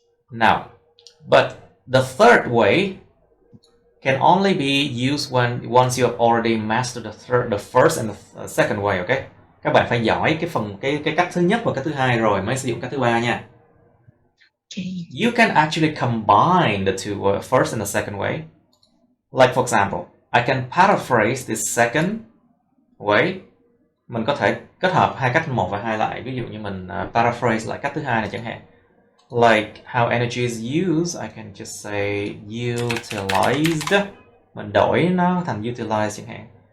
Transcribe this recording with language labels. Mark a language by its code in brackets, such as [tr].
[en] Now, but the third way can only be used once you have already mastered the first and the second way, okay? [vi] Các bạn phải giỏi cái cách thứ nhất và cái thứ hai rồi mới sử dụng cách thứ ba nha. [en] Okay. You can actually combine the two, first and the second way. Like for example, I can paraphrase this second way. [vi] Mình có thể kết hợp hai cách 1 và 2 lại. Ví dụ như mình paraphrase lại cách thứ hai này chẳng hạn. [en] Like how energy is used, I can just say utilized. [vi] Mình đổi nó thành utilized chẳng hạn.